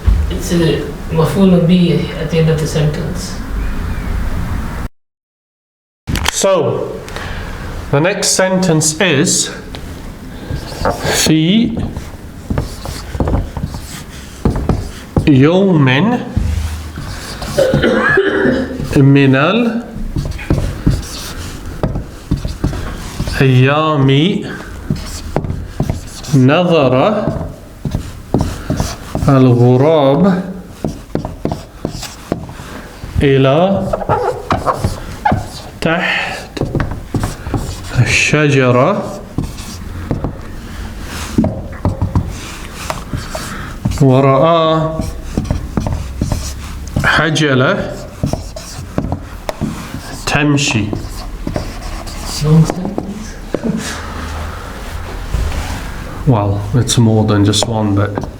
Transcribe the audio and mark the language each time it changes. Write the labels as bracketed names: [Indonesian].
[English] It's a مفعول به at the end of the sentence. So the next sentence is [Arabic] في يوم من الأيام نظر الغراب إلى تحت الشجرة ورأى حجلة تمشي. [English] Long sentence. Well, it's more than just one bit.